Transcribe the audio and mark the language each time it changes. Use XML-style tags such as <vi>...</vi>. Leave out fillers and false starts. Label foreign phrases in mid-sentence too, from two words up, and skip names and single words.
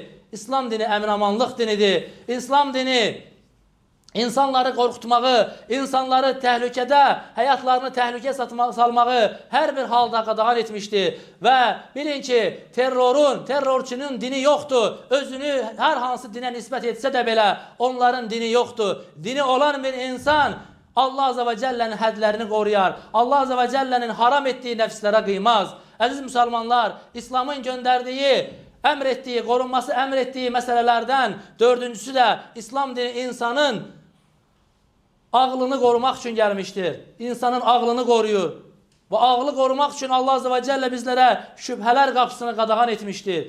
<az>İslam dini əmin-amanlıq dinidir. İslam dini İnsanları qorxutmağı, insanları təhlükədə, həyatlarını təhlükəyə salmağı hər bir halda qadağan etmişdir. Və bilin ki, terrorçunun dini yoxdur. Özünü hər hansı dinə nisbət etsə də belə onların dini yoxdur. Dini olan bir insan</az> <ar>الله عز وجل'nin</ar> <az>hədlərini qoruyar.</az> <ar>الله عز وجل'nin</ar> <az>haram etdiyi nəfslərə qıymaz. Əziz müsəlmanlar, İslamın göndərdiyi, əmr etdiyi, qorunması əmr etdiyi məsələlərdən dördüncüsü də İslam dini insanın ağlını qorumaq üçün gəlmişdir. İnsanın ağlını qoruyur. Və ağlı qorumaq üçün</az> <ar>الله عز وجل</ar> <az>bizlərə şübhələr qapısını qadağan etmişdir.</az>